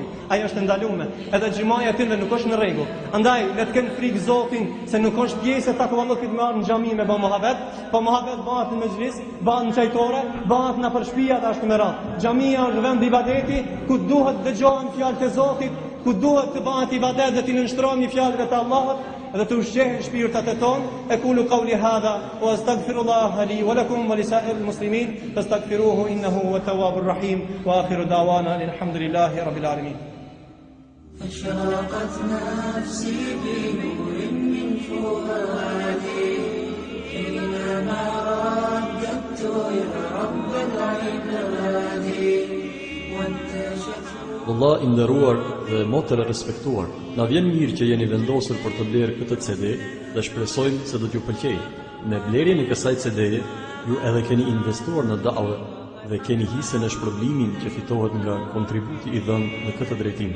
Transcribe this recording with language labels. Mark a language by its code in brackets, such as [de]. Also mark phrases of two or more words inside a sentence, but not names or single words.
[sq] Ajo është ndaluar, edhe xhumaja atyre nuk është në rregull. Andaj le të kenë frikë Zotin se nuk është pjesë e takvallokit me në xhami me bën mohabet, po mohabet bëhet në mezhlis, bëhet në çajtore, bëhet në përshpia dhe ashtu me radhë. Xhamia është vend ibadeti ku duhet dëgjohen fjalët e Zotit, ku duhet të bëhet ibadet dhe të nënshtrohemi fjalëve të Allahut dhe të ushqehen shpirtat e tonë. [ar] أقول قولي هذا وأستغفر الله لي ولكم ولسائر المسلمين فاستغفروه إنه هو التواب الرحيم وآخر دعوانا الحمد لله رب العالمين. أشرقت نفسي بنور من فؤادي حينما رددت يا رب العباد وانتشت. [sq] Vëlla i nderuar dhe motër e respektuar, na vjen mirë që jeni vendosur për të blerë këtë CD dhe shpresojmë se do t'ju pëlqejë. Me blerjen e kësaj CD-je, ju edhe keni investuar në da've dhe keni hisën e shpërblimin që fitohet nga kontributi i dhënë në këtë drejtim.